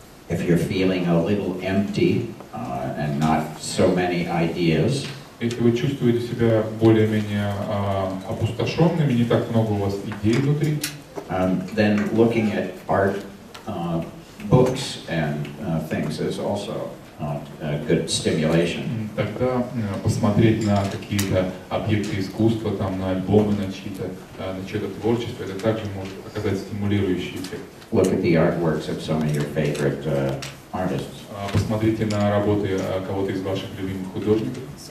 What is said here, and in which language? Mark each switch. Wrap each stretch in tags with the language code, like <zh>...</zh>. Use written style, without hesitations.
<en>a little empty and not so many ideas,</en> <ru>если вы чувствуете себя более-менее опустошенными, не так много у вас идей внутри,</ru> <en>then looking at art books and things is also a good stimulation.</en> <ru>Тогда посмотреть на какие-то объекты искусства, там, на альбомы, на чье-то творчество, это также может оказать стимулирующий эффект.</ru> <en>Look at the artworks of some of your favorite artists.</en> <ru>Посмотрите на работы кого-то из ваших любимых художников.</ru>